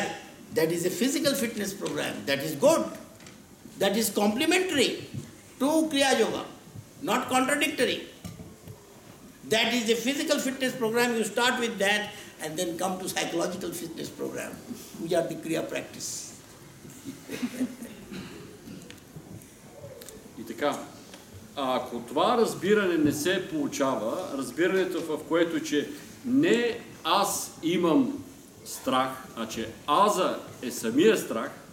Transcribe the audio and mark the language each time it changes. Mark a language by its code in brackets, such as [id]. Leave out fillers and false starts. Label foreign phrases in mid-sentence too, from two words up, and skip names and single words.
[en] That is a physical fitness program. That is good. That is complementary to Kriya Yoga, not contradictory. That is a physical fitness program. You start with that and then come to psychological fitness program, which are the Kriya practice. [bg] И така, ако това разбиране не се получава, разбирането в което, че не аз имам страх, а че аза е самия страх,